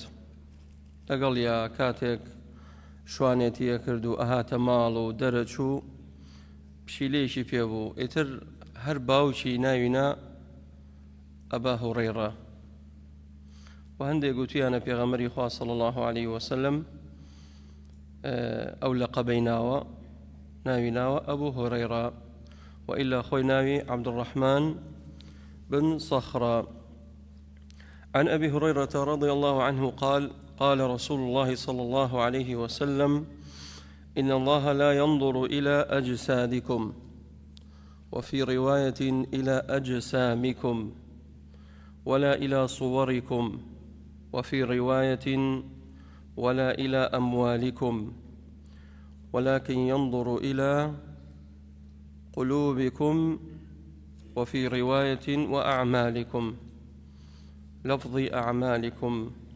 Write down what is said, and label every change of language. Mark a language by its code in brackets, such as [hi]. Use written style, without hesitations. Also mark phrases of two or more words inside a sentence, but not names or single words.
[ckb] لەگەڵ یا کاتێک شوانێتیە کرد و ئەهاتە ماڵ و دەرەچوو، پشیلەیەکی پێ بوو. ئیتر هەر باوکی ناوینا ئەبا هورەیرە. و هەندێک گوتیانە پێغەمبەری خوا [ar] صلی الله عليه وسلم [ckb] ئەو لەقەبەی ناوە، ناوی ناوە ئەبوو هورەیرە، وإلا خوي ناوي عبد الرحمن بن صخرة. [ar] عن أبي هريرة رضي الله عنه قال: قال رسول الله صلى الله عليه وسلم: إن الله لا ينظر إلى أجسادكم، وفي رواية إلى أجسامكم، ولا إلى صوركم، وفي رواية ولا إلى أموالكم، ولكن ينظر إلى قلوبكم، وفي رواية وأعمالكم، لفظ أعمالكم.